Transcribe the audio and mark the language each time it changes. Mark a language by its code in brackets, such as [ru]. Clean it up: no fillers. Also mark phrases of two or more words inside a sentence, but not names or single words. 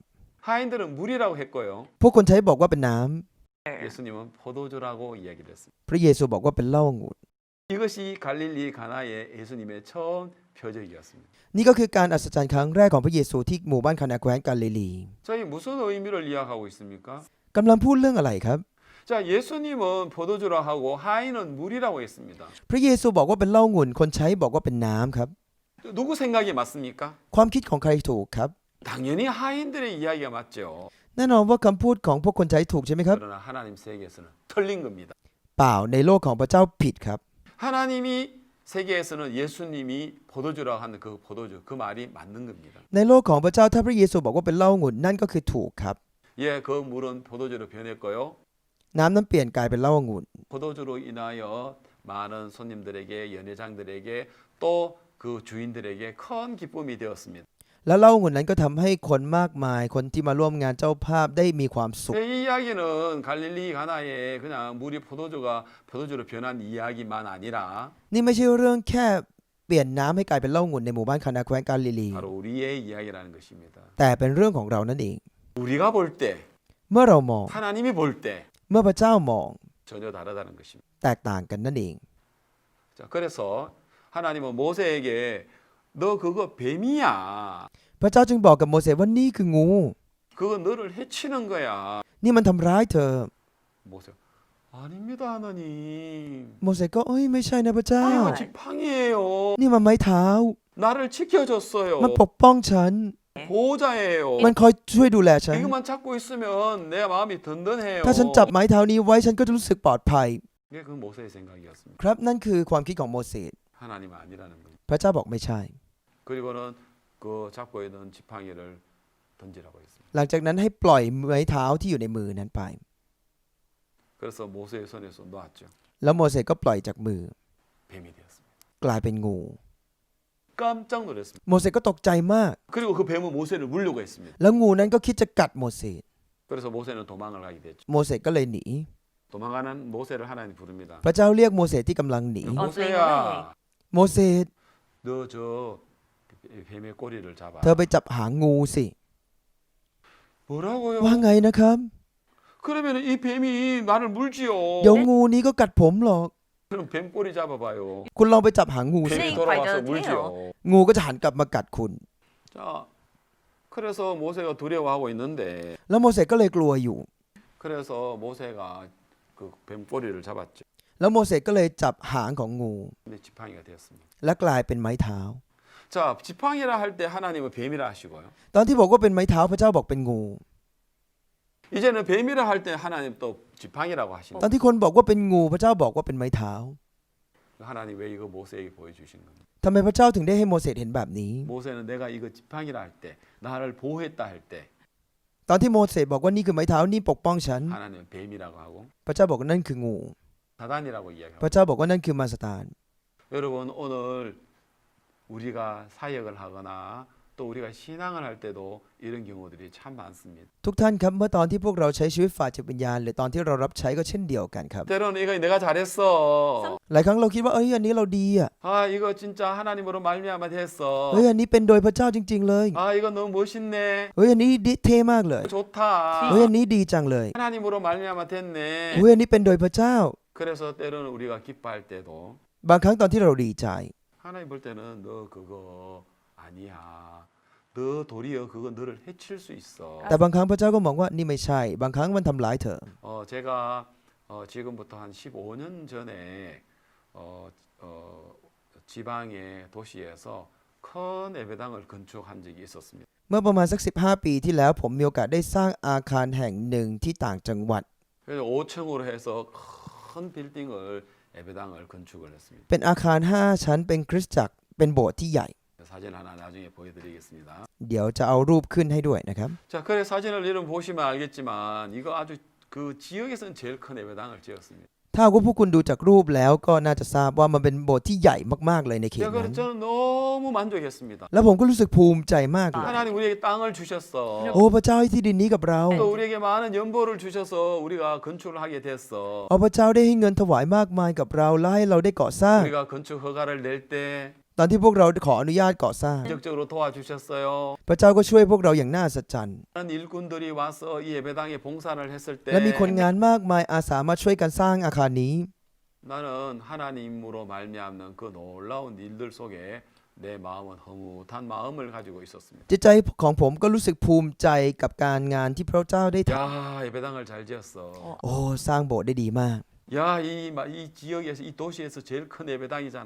[ko] 하인들은 물이라고 했고요. [th] พวกคนใช้บอกว่าเป็นน้ำ [ko] 예수님은 포도주라고 이야기를 했습니다. [th] พระเยซูบอกว่าเป็นเหล้าองุ่น [ko] 이것이 갈릴리 가나의 예수님의 처음 표적이었습니다. [th] นี่ก็คือการอัศจรรย์ครั้งแรกของพระเยซูที่หมู่บ้านคานาแคว้นกาลิลี [ko] 저희 무슨 의미를 이야기하고 있습니까? [th] กำลังพูดเรื่องอะไรครับ [ko] 자, 예수님은 포도주라 하고 하인은 물이라고 했습니다. [th] พระเยซูบอกว่าเป็นเหล้าองุ่นคนใช้บอกว่าเป็นน้ำครับ [ko] 누구 생각이 맞습니까? [th] ความคิดของใครถูกครับ [ko] 당연히 하인들의 이야기가 맞죠. [th] แน่นอนว่าคำพูดของพวกคนใช้ถูกใช่ไหมครับ [ko] 그러나 하나님 세계에서는 틀린 겁니다. [th] เปล่าในโลกของพระเจ้าผิดครับ [ko] 하나님이 세계에서는 예수님이 포도주라고 하는 그 포도주 그 말이 맞는 겁니다. [th] ในโลกของพระเจ้าถ้าพระเยซูบอกว่าเป็นเหล้าองุ่นนั่นก็คือถูกครับ [ko] 예, 그 물은 포도주로 변했고요. [th] น้ำนั้นเปลี่ยนกลายเป็นเหล้าองุ่น [ko] 포도주로 인하여 많은 손님들에게 연회장들에게 또 그 주인들에게 큰 기쁨이 되었습니다. [th] แล้วเหล้าองุ่นนั้นก็ทำให้คนมากมายคนที่มาร่วมงานเจ้าภาพได้มีความสุข [ko] 이 이야기는 갈릴리 가나에 그냥 물이 포도주로 변한 이야기만 아니라 [th] นี่ไม่ใช่เรื่องแค่เปลี่ยนน้ำให้กลายเป็นเหล้าองุ่นในหมู่บ้านคานาแคว้นกาลิลี [ko] 바로 우리의 이야기라는 것입니다. [th] แต่เป็นเรื่องของเรานั่นเอง [ko] 우리가 볼 때, [th] เมื่อเรามอง [ko] 하나님이 볼 때 [th] เมื่อพระเจ้ามอง [ko] 전혀 다르다는 것입니다. [th] แตกต่างกันนั่นเอง [ko] 자, 그래서 하나님은 모세에게 너 그거 뱀이야. [th] พระเจ้าจึงบอกกับโมเสสว่านี่คืองู [ko] 그거 너를 해치는 거야. [th] นี่มันทำร้ายเธอ [ko] 모세, 아닙니다 하나님. [th] โมเสสก็เอ้ยไม่ใช่นะพระเจ้า [ko] 이거 지팡이에요. [th] นี่มันไม้เท้า [ko] 나를 지켜줬어요. [th] มันปกป้องฉัน [ko] 보호자예요. [th] มันคอยช่วยดูแลฉัน [ko] 이것만 잡고 있으면 내 마음이 든든해요. [th] ถ้าฉันจับไม้เท้านี้ไว้ฉันก็จะรู้สึกปลอดภัย [ko] 이게 그 모세의 생각이었습니다. [th] ครับนั่นคือความคิดของโมเสส [ko] 하나님 아니라는 겁니다. [th] พระเจ้าบอกไม่ใช่ [ko] 그리고는 그 잡고 있는 지팡이를 던지라고 했습니다. [th] หลังจากนั้นให้ปล่อยไม้เท้าที่อยู่ในมือนั้นไป [ko] 그래서 모세의 손에서 놓았죠. [th] แล้วโมเสสก็ปล่อยจากมือ [ko] 뱀이 되었습니다. [th] กลายเป็นงู [ko] 깜짝 놀랐습니다. [th] โมเสสก็ตกใจมาก [ko] 그리고 그 뱀은 모세를 물려고 했습니다. [th] แล้วงูนั้นก็คิดจะกัดโมเสส [ko] 그래서 모세는 도망을 가게 됐죠. [th] โมเสสก็เลยหนี [ko] 도망가는 모세를 하나님 부릅니다. [th] พระเจ้าเรียกโมเสสที่กำลังหนี [ko] 모세야, [th] โมเสส [ko] 너 저 뱀의 꼬리를 잡아. [th] เธอไปจับหางงูสิ [ko] 뭐라고요? [th] ว่าไงนะครับ [ko] 그러면 이 뱀이 나를 물지요. [th] เดี๋ยวงูนี้ก็กัดผมหรอก [ko] 그럼 뱀 꼬리 잡아봐요. [th] คุณลองไปจับหางงูสิ [ko] 뱀이 Snake 돌아와서 [en] bite the [ko] 물지요. [th] งูก็จะหันกลับมากัดคุณ [ko] 자, 그래서 모세가 두려워하고 있는데 [th] แล้วโมเสสก็เลยกลัวอยู่ [ko] 그래서 모세가 그 뱀 꼬리를 잡았죠. [th] แล้วโมเสสก็เลยจับหางของงู [ko] 근데 지팡이가 되었습니다. [th] และกลายเป็นไม้เท้า [ko] 자, 지팡이라 할 때 하나님은 뱀이라 하시고요. [th] ตอนที่บอกว่าเป็นไม้เท้าพระเจ้าบอกเป็นงู [ko] 이제는 뱀이라 할 때 하나님 또 지팡이라고 [th] ต [ko] 하십니다. [th] อนที่คนบอกว่าเป็นงูพระเจ้าบอกว่าเป็นไม้เท้า [ko] 하나님 왜 이거 모세에게 보여주신 겁니까? [th] ทำไมพระเจ้าถึงได้ให้โมเสสเห็นแบบนี้ [ko] 모세는 내가 이거 지팡이라 할 때, 나를 보호했다 할 때 [th] ตอนที่โมเสสบอกว่านี่คือไม้เท้านี่ปกป้องฉัน [ko] 하나님은 뱀이라고 하고 [th] พระเจ้าบอกว่านั่นคืองู [ko] 사단이라고 [th] พ [ko] 이야기하고 [th] ระเจ้าบอกว่านั่นคือมารซาตาน [ko] 여러분 오늘 우리가 사역을 하거나 또 우리가 신앙을 할 때도 이런 경우들이 참 많습니다. [th] ทุกท่านครับเมื่อตอนที่พวกเราใช้ชีวิตฝ่ายจิตวิญญาณหรือตอนที่เรารับใช้ก็เช่นเดียวกันครับ [ko] 때로는 이거 내가 잘했어. [th] หลายครั้งเราคิดว่าเอ้ยอันนี้เราดีอ่ะ [ko] 아 이거 진짜 하나님으로 말미암아 됐어. [th] เฮ้ยอันนี้เป็นโดยพระเจ้าจริง ๆ เลย [ko] 아 이거 너무 멋있네. [th] เฮ้ยอันนี้เท่มากเลย [ko] 좋다. [th] เฮ้ยอันนี้ดีจังเลย [ko] 하나님으로 말미암아 됐네. [th] เฮ้ยอันนี้เป็นโดยพระเจ้า [ko] 그래서 때로는 우리가 기뻐할 때도 [th] บางครั้งตอนที่เราดีใจ [ko] 하나님 볼 때는 너 그거 아니야. 너 도리어 그거 너를 해칠 수 있어. [th] แต่บางครั้งพระเจ้าก็มองว่านี่ไม่ใช่ บางครั้งมันทำร้ายเธอ [ko] 제가 지금부터 한 15년 전에 지방의 도시에서 큰 예배당을 건축한 적이 있었습니다. [th] เมื่อประมาณสัก 15 ปีที่แล้วผมมีโอกาสได้สร้างอาคารแห่งหนึ่งที่ต่างจังหวัด [ko] 그래서 5층으로 해서 큰 빌딩을 예배당을 건축을 했습니다. [th] เป็นอาคาร 5 ชั้นเป็นคริสตจักรเป็นโบสถ์ที่ใหญ่ [ko] 사진 하나 나중에 보여드리겠습니다. [th] เดี๋ยวจะเอารูปขึ้นให้ด้วยนะครับ [ko] 자, 그래 사진을 여러분 보시면 알겠지만 이거 아주 그 지역에서는 제일 큰 예배당을 지었습니다. [th] ถ้าว่าพวกคุณดูจากรูปแล้วก็น่าจะทราบว่ามันเป็นโบสถ์ที่ใหญ่มากๆเลยในเขต [ko] 야, [th] นั้ [ko] 그래서 [th] น [ko] 저는 너무 만족했습니다. [th] แล้วผมก็รู้สึกภูมิใจมากเลย [ko] 하나님 우리에게 땅을 주셨어. [th] โอ้พระเจ้าให้ที่ดินนี้กับเรา [ko] 또 우리에게 많은 연보를 주셔서 우리가 건축을 하게 됐어. [th] เอาพระเจ้าได้ให้เงินถวายมากมายกับเราและให้เราได้ก่อสร้าง [ko] 우리가 건축 허가를 낼 때 [th] ตอนที่พวกเราขออนุญาตก่อสร้าง [ko] 적극적으로 도와주셨어요. [th] พระเจ้าก็ช่วยพวกเราอย่างน่าอัศจรรย์ [ko] 많은 일꾼들이 와서 이 예배당에 봉사를 했을 [th] และมีคน [ko] 때 [th] งานมากมายอาสามาช่วยกันสร้างอาคารนี้ [ko] 나는 하나님으로 말미암는 그 놀라운 일들 속에 내 마음은 허무한 마음을 가지고 있었습니다. [th] จิตใจของผมก็รู้สึกภูมิใจกับการงานที่พระเจ้าได้ท [ko] 야, 예배당을 잘 지었어. [th] ำโอ้สร้างโบสถ์ได้ดีมาก [ko] 야, 이 지역에서 이 도시에서 제일 큰 예배당이잖아.